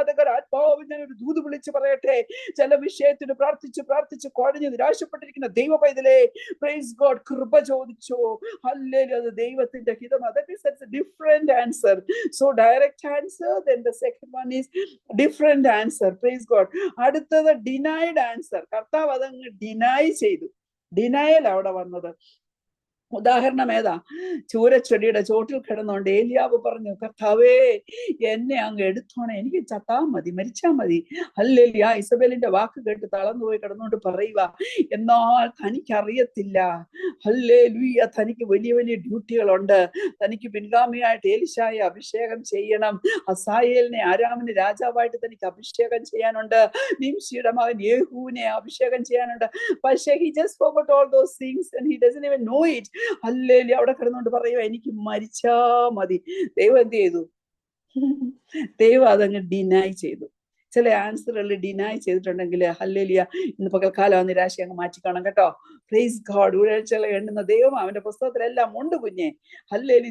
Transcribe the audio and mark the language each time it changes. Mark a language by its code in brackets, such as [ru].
[ml] ആത്മാവ് ഞാൻ ഒരു ദൂത് വിളിച്ച് പറയട്ടെ. ചില വിഷയത്തിന് പ്രാർത്ഥിച്ച് പ്രാർത്ഥിച്ച് കുഴഞ്ഞ് നിരാശപ്പെട്ടിരിക്കുന്ന ദൈവ പൈതലേ, പ്രൈസ് ഗോഡ്, കൃപ ചോദിച്ചോ. ഹല്ലേലൂയ. അത് ദൈവത്തിന്റെ ഹിതം. [en] That is a different answer. So direct answer, then the second one is different answer. Praise God. അടുത്തത് denied answer. [ml] കർത്താവ് അതങ്ങ് ഡിനൈ ചെയ്തു. ഡിനയൽ അവിടെ വന്നത്. ഉദാഹരണം ഏതാ? ചൂരച്ചെടിയുടെ ചോട്ടിൽ കിടന്നുകൊണ്ട് ഏലിയാവ് പറഞ്ഞു, കർത്താവേ, എന്നെ അങ്ങ് എടുത്തോണേ, എനിക്ക് ചത്താ മതി, മരിച്ചാ മതി. ഹല്ലേലൂയ. ഇസബേലിന്റെ വാക്ക് കേട്ട് തളർന്നു പോയി കിടന്നുകൊണ്ട് പറയുക, എന്നാൽ തനിക്കറിയത്തില്ല, ഹല്ലേലൂയ, തനിക്ക് വലിയ വലിയ ഡ്യൂട്ടികളുണ്ട്. തനിക്ക് പിൻഗാമിയായിട്ട് ഏലിശായെ അഭിഷേകം ചെയ്യണം. ഹസായേലിനെ ആരാമിന് രാജാവായിട്ട് തനിക്ക് അഭിഷേകം ചെയ്യാനുണ്ട്. നിംശിയുടെ മകൻ യേഹൂവിനെ അഭിഷേകം ചെയ്യാനുണ്ട്. പക്ഷേ [en] he just forgot all those things and he doesn't even know it. [ml] Hallelujah. അവിടെ കിടന്നുകൊണ്ട് പറയുക, എനിക്ക് മരിച്ചാ മതി. ദൈവം എന്ത് ചെയ്തു? ദൈവം അതങ്ങ് ഡിനൈ ചെയ്തു. ചില ആൻസറുകൾ ഡിനൈ ചെയ്തിട്ടുണ്ടെങ്കിൽ ഹല്ലേലൂയ, ഇന്ന് പകൽക്കാലം നിരാശ അങ്ങ് മാറ്റിക്കാണാം കേട്ടോ. Praise God. ഉഴച്ചില എണ്ണുന്ന ദൈവം അവന്റെ പുസ്തകത്തിലെല്ലാം ഉണ്ട് കുഞ്ഞെ. ഹല്ലേലൂയ.